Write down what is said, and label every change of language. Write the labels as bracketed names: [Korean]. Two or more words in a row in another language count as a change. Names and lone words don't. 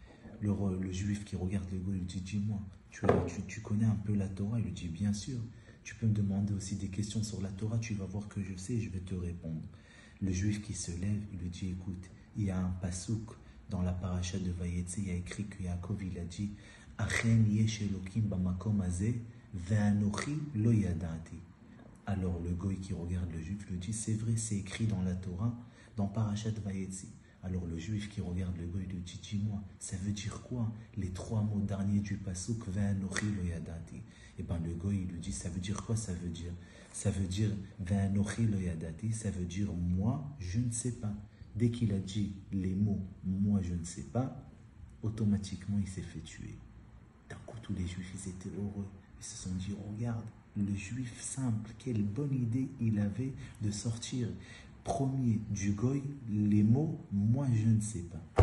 [French] Le juif qui regarde le goy, il lui dit, dis-moi, tu connais un peu la Torah? Il lui dit, bien sûr. Tu peux me demander aussi des questions sur la Torah, tu vas voir que je sais et je vais te répondre. Le juif qui se lève, il lui dit, écoute, il y a un pasouk dans la paracha de Vayetse, il y a écrit que Yaakov, il a dit, [Hebrew] אכן יש אלוקים במקום הזה, ואנכי לא ידעתי. [French] Alors le goy qui regarde le juif lui dit, c'est vrai, c'est écrit dans la Torah, dans parachat Vayetse. Alors le juif qui regarde le goy lui dit, dis-moi, ça veut dire quoi les 3 mots derniers du pasuk, [Hebrew] ואנכי לא ידעתי? [French] Et bien le goy lui dit, ça veut dire quoi? Ça veut dire [Hebrew] ואנכי לא ידעתי, [French] ça veut dire moi, je ne sais pas. Dès qu'il a dit les mots « moi je ne sais pas », automatiquement il s'est fait tuer. D'un coup, tous les juifs, ils étaient heureux. Ils se sont dit, regarde, le juif simple, quelle bonne idée il avait de sortir premier du goy les mots « moi je ne sais pas ».